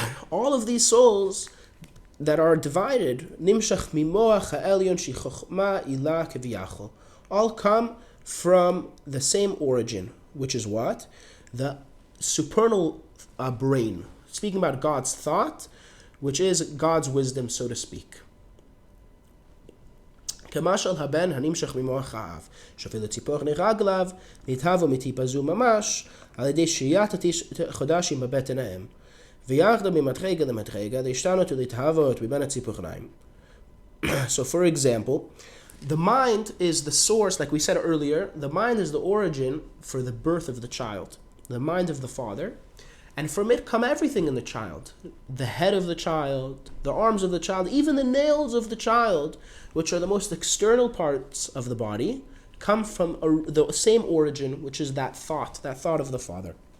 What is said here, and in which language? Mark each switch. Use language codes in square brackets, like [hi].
[en] All of these souls that are divided, [he] nimshach mimoach ha'elyon shi chochma ilah keviyachol, [en] all come from the same origin, which is what? The supernal brain. Speaking about God's thought, which is God's wisdom, so to speak. [he] כמשל הבן הנמשך ממוח האב, שאפילו ציפור נרגליו, נתהוו מטיפה זו ממש, על ידי שהיית חודשים בבטן האם, ויחדו ממדרגה למדרגה, להשתנות ולהתהוות מבין הציפורניים. [en] So for example, the mind is the source, like we said earlier, the mind is the origin for the birth of the child, the mind of the father, and from it come everything in the child. The head of the child, the arms of the child, even the nails of the child, which are the most external parts of the body, come from the same origin, which is that thought of the father.